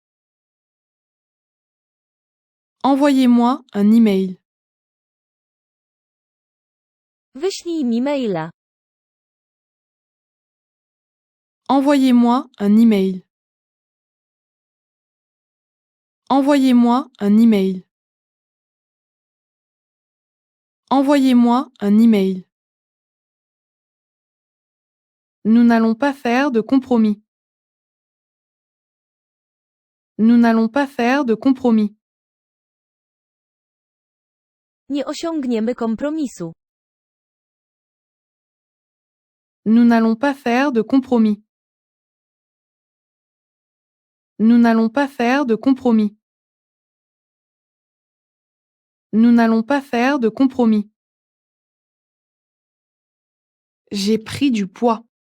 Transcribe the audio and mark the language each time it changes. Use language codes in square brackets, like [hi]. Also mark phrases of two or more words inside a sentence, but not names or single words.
[fr] Envoyez-moi un email. [pl] Wyślij mi maila. [fr] Envoyez-moi un email. Envoyez-moi un email. Envoyez-moi un email. Nous n'allons pas faire de compromis. Nous n'allons pas faire de compromis. [pl] Nie osiągniemy kompromisu. [fr] Nous n'allons pas faire de compromis. Nous n'allons pas faire de compromis. Nous n'allons pas faire de compromis. J'ai pris du poids.